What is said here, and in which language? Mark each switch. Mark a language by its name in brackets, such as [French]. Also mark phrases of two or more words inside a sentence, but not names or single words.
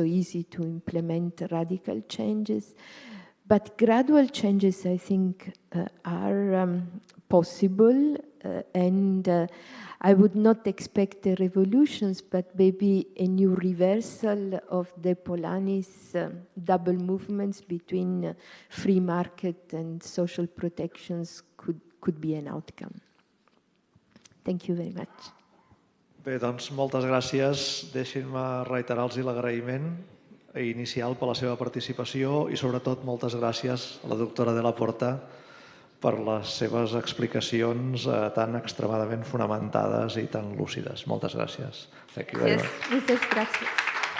[English] easy to implement radical changes, but gradual changes, I think, are possible, and I would not expect the revolutions, but maybe a new reversal of the Polanyi's double movements between free market and social protections could be an outcome. Thank you very much. [Catalan] Bé, doncs moltes gràcies. Deixin-me reiterar-los l'agraïment inicial per la seva participació i sobretot moltes gràcies a la doctora de la Porta per les seves explicacions tan extremadament fonamentades i tan lúcides. Moltes gràcies. [English] Thank you very much. [Spanish] Muchas gracias.